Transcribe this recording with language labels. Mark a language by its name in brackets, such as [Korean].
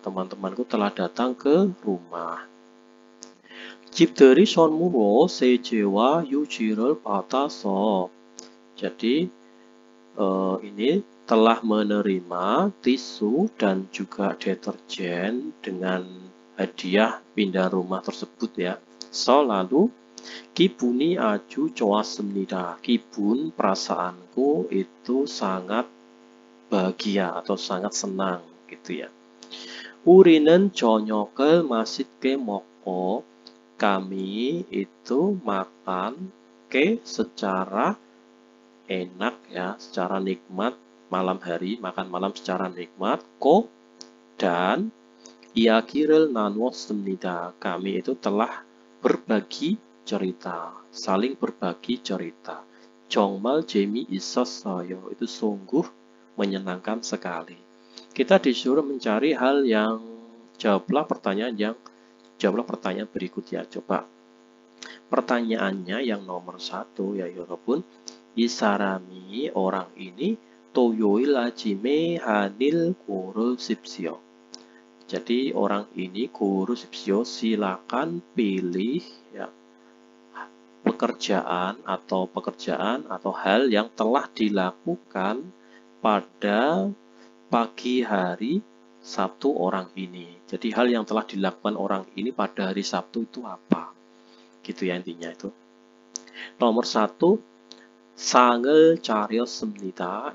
[Indonesian] Teman-temanku telah datang ke rumah. [Korean] 집들이 선물로 세제와 휴지를 받아서 [Indonesian] jadi ini telah menerima tisu dan juga deterjen dengan hadiah pindah rumah tersebut ya. [Korean] Lalu 기분이 아주 좋았습니다. [Indonesian] 기분 perasaanku itu sangat bahagia atau sangat senang gitu ya. [Korean] 우리는 저녁을 맛있게 먹고 [Indonesian] kami itu makan secara enak ya, secara nikmat malam hari, makan malam secara nikmat dan [Korean] 이야기를 나누었습니다. [Indonesian] Kami itu telah berbagi cerita, saling berbagi cerita. [Korean] 정말 재미있었어요. [Indonesian] Itu sungguh menyenangkan sekali. Kita disuruh mencari hal yang jawablah pertanyaan berikut ya. Coba pertanyaannya yang nomor 1 ya 여러분. [Korean] 이 사람이 [Indonesian] orang ini [Korean] 토요일 아침에 한일 고르십시오. [Indonesian] Jadi orang ini 고르십시오. Silakan pilih ya. Pekerjaan atau hal yang telah dilakukan pada pagi hari Sabtu orang ini. Jadi hal yang telah dilakukan orang ini pada hari Sabtu itu apa? Gitu ya intinya itu. [Korean] Nomor 1, 상을 차렸습니다.